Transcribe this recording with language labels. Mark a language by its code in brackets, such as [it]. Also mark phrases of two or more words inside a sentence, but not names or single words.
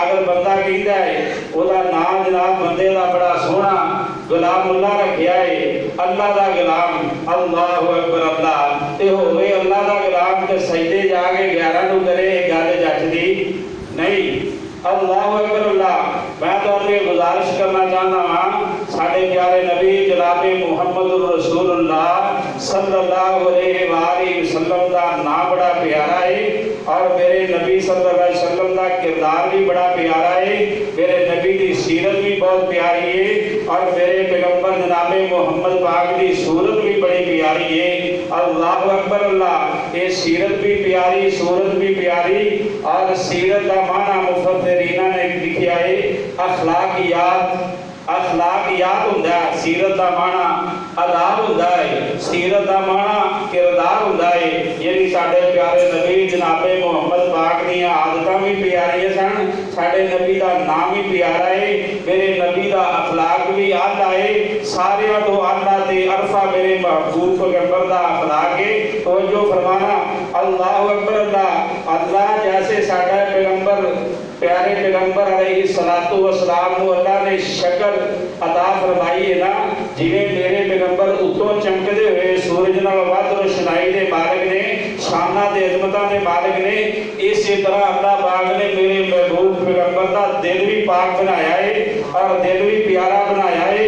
[pa] اگر بندہ کہندا ہے اوہدا ناں جناب بندے دا بڑا سوہنا غلام اللہ رکھیا ہے، اللہ دا غلام, [ar] الله أكبر الله. [pa] تے ہووے اللہ دا غلام تے سجدے جا کے 11 نوں کرے گل جچدی نہیں. [ar] الله أكبر الله. [pa] میں تہانوں گزارش کرنا چاہتا ہاں ساڈے پیارے نبی جناب محمد رسول اللہ [ar] صلى الله عليه وسلم [pa] دا ناں بڑا پیارا ہے اور میرے نبی [ar] صلى الله عليه وسلم [pa] دا کردار بھی بڑا پیارا ہے. میرے نبی دی سیرت بھی بہت پیاری ہے اور میرے پیغمبر جناب محمد پاک دی صورت بھی بڑی پیاری ہے. [ar] الله أكبر الله. [ur] یہ سیرت بھی پیاری، صورت بھی پیاری اور سیرت کا معنیٰ مفسرین نے لکھا ہے اخلاقیات. [pa] اخلاقیات ہوندا ہے، سیرت کا معنیٰ آداب ہوندا ہے، سیرت کا معنیٰ کردار ہوندا ہے. یعنی ساڈے پیارے نبی جنابِ محمد پاک دیاں عادتاں بھی پیاریاں سن، ساڈے نبی دا ناں بھی پیارا ہے، میرے نبی دا اخلاق بھی اعلیٰ ہے. ساریاں توں اعلیٰ تے ارفع میرے محبوب پیغمبر دا اخلاق ہے. تو جو فرمانا [ar] الله أكبر الله. [pa] اللہ جیسے ساڈا پیغمبر پیارے پیغمبر [ar] عليه الصلاة والسلام [pa] کو اللہ نے شکل عطا فرمائی ہے نا، جیویں میرے پیغمبر اتوں چمکدے ہوئے سورج نال ودھ روشنائی دے مالک نے، شان دے عظمتاں دے مالک نے، اسی طرح اللہ پاک نے میرے محبوب پیغمبر دا دل بھی پاک بنایا ہے اور دل بھی پیارا بنایا ہے.